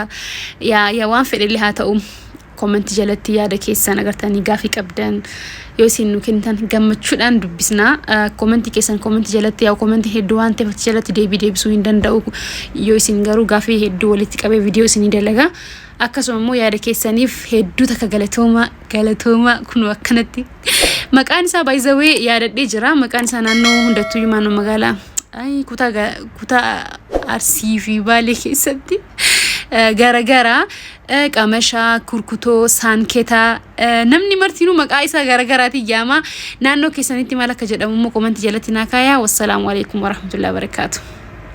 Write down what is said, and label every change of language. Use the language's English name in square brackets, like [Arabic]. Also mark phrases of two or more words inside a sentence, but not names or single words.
[Oromo] yaa waan fedhe illee haa ta'u comment jalatti yaada keessan agartanii gaafii qabdan yoo isin nu kennitan gammachuudhaan dubbisna commenti keessan commenti jalatti yaa commenti hedduu waan ta'eef jalatti deebisuu hin danda'u yoo isin garuu gaafii hedduu walitti qabee video isin dalaga akkasuma immoo yaada keessaniif hedduu takka galatooma kun akkanatti maqaan isaa [English] by the way [Oromo] yaadadhee jira maqaan isaa naannoo hundattuu maannoo magaalaa ay kutaa Arsii fi Baalee keessatti garagara qamashaa kurkutoo saanketaa namni martinuu maqaa isaa garagaraati yaama naannoo keessanitti maal akka jedhamu immoo commenti jalatti naa kaayaa [Arabic] والسلام عليكم ورحمة الله وبركاته